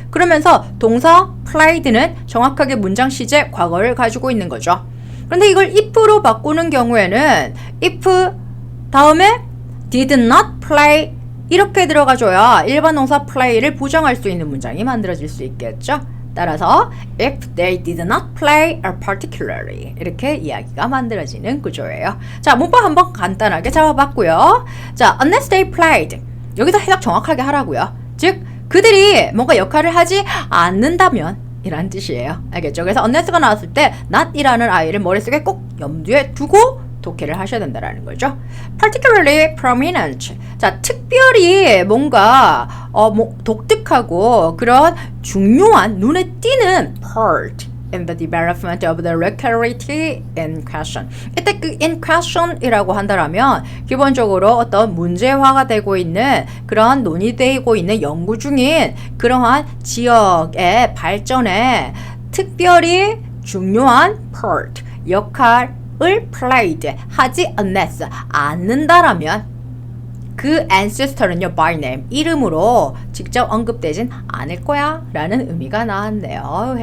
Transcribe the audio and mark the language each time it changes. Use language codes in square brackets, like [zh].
[ko] 그러면서 동사 played는 정확하게 문장 시제 과거를 가지고 있는 거죠. 그런데 이걸 if로 바꾸는 경우에는 if 다음에 [en] did not play [ko] 이렇게 들어가줘야 일반 동사 play를 부정할 수 있는 문장이 만들어질 수 있겠죠. 따라서 [en] if they did not play particularly [ko] 이렇게 이야기가 만들어지는 구조예요. 자, 문법 한번 간단하게 잡아봤고요. 자, [en] unless they played [ko] 여기서 해석 정확하게 하라고요. 즉 그들이 뭔가 역할을 하지 않는다면 이란 뜻이에요. 알겠죠? 그래서 unless가 나왔을 때 not이라는 아이를 머릿속에 꼭 염두에 두고 독해를 하셔야 된다는 거죠. [en] particularly prominent. [ko] 자, 특별히 뭔가 독특하고 그런 중요한 눈에 띄는 [en] part in the development of the locality in question. [ko] 이때 그 [en] in question [ko] 이라고 한다면 기본적으로 어떤 문제화가 되고 있는 그런 논의되고 있는 연구 중인 그러한 지역의 발전에 특별히 중요한 part 역할 을 played 하지 unless 않는다라면 그 ancestor는요 [en] by name [ko] 이름으로 직접 언급되진 않을 거야 라는 의미가 나왔네요.